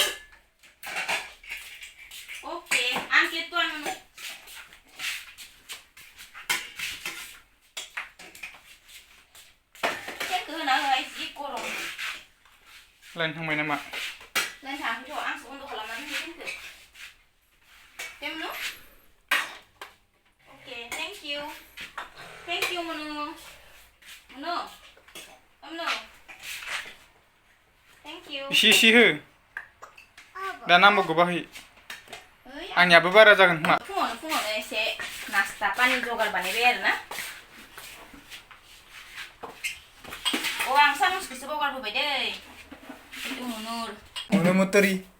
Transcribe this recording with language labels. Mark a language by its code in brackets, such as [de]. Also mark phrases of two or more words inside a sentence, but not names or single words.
[brx] ओके आं प्लेट तो आनो केकखौ होना होबाय जि गरम लाइन थांबाय नामा लाइन थाङाखैथ' आंसो बन्द खालामनानै होदों देमनु ओके [en] thank you [brx] मनु [en] thank you [brx] इसे हो दा नांबावगौ बाहाय आंनियाबो बारा जागोन खोमा फुङावनो एसे नास्ता पानि जगार बानायबाय आरोना आं सामुसखौसो बावगारबोबाय दै मुनु मुतुरि